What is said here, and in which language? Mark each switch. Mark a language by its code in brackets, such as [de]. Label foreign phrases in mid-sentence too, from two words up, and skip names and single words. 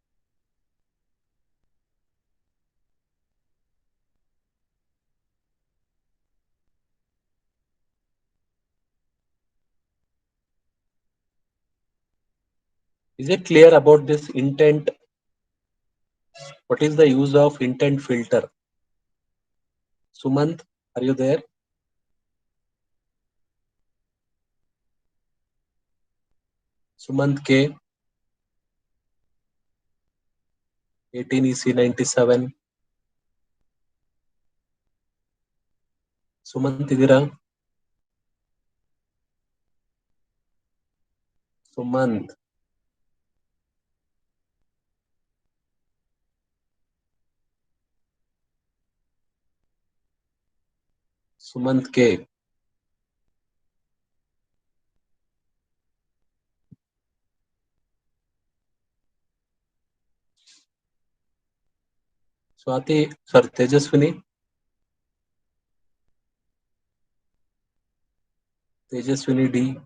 [en] Is it clear about this intent? What is the use of intent filter? Sumant, are you there? Sumant K, 18 EC 97. Sumant idira? Sumant. Sumant K. Swati, sorry, Tejaswini. Tejaswini D.